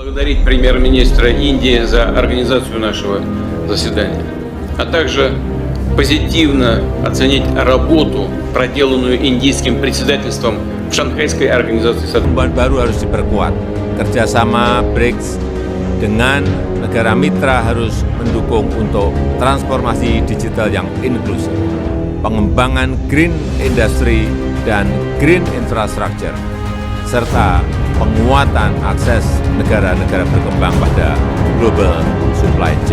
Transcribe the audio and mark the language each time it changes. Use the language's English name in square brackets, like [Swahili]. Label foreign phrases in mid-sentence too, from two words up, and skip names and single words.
[Russian] поблагодарить премьер-министра Индии за организацию нашего заседания, а также позитивно оценить работу, проделанную индийским председательством в Шанхайской организации сотрудничества. [Indonesian] Baru harus diperkuat. Kerjasama BRICS dengan negara mitra harus mendukung untuk transformasi digital yang inklusif, pengembangan [English] green industry [Indonesian] dan [English] green infrastructure, [Indonesian] serta penguatan akses negara-negara berkembang pada [English] global supply chain.